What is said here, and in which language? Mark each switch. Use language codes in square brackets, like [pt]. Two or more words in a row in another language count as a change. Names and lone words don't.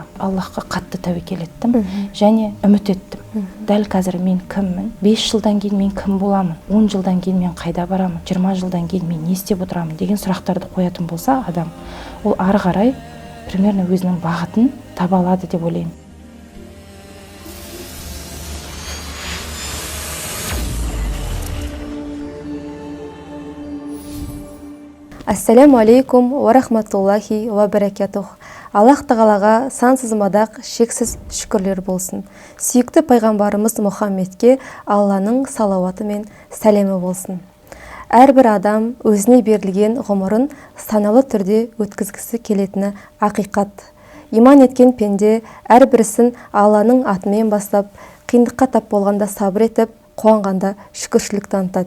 [kk] Аллахқа қатты тәуекел еттім және үміт еттім. Дәл қазір мен кіммін? 5 жылдан кейін мен кім боламын? 10 жылдан кейін мен қайда барамын? 20 жылдан кейін мен не істеп отырамын деген сұрақтарды қоятын болса адам, ол ары қарай примерно өзінің бағытын таба алады деп ойлаймын. [ar] السلام عليكم ورحمة الله وبركاته. [kk] Аллах тағалаға сансыз мадақ, шексіз шүкірлер болсын. Сүйікті пайғамбарымыз Мұхаммедке Алланың салауаты мен сәлемі болсын. Әрбір адам өзіне берілген ғұмырын саналы түрде өткізгісі келетіні ақиқат. Иман еткен пенде әрбірісін Алланың атымен бастап, қиындыққа тап болғанда сабыр етіп, қуанғанда шүкіршілік танытады.